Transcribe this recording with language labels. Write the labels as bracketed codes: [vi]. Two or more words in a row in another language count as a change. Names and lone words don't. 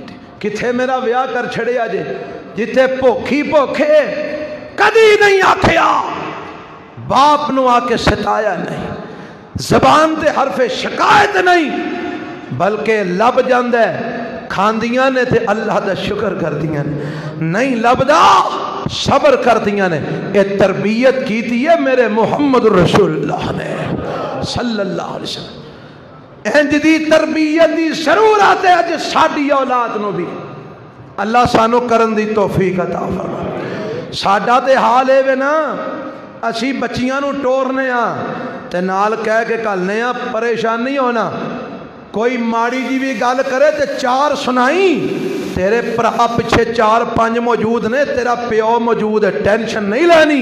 [pa] کتھے میرا ویاہ کر چھڈیا جے، جتھے بھکھی بھکھے کدی نہیں آکھیا، باپ نوں آکے ستایا نہیں، زبان تے حرفے شکایت نہیں، بلکہ لب جاندا کھاندیاں نے تے اللہ دا شکر کردیاں نے، نہیں لبھدا صبر کردیاں نے. یہ تربیت کیتی ہے میرے محمد رسول اللہ نے [ar] صلى الله عليه وسلم. [pa] اینج دی تربیت دی ضرورت ہے اج ساڈی اولاد نوں بھی. اللہ سانو کرن دی توفیق عطا فرمائے. ساڈا تے حال ہے وے نا، اسی بچیاں نوں ٹورنے آ تے نال کہہ کے گھلنے آ، پریشان نہیں ہونا. کوئی ماڑی جی بھی گل کرے تو چار سنائی، تیرے بھرا پچھے چار پنج موجود نے، تیرا پیو موجود ہے، ٹینشن نہیں لینی.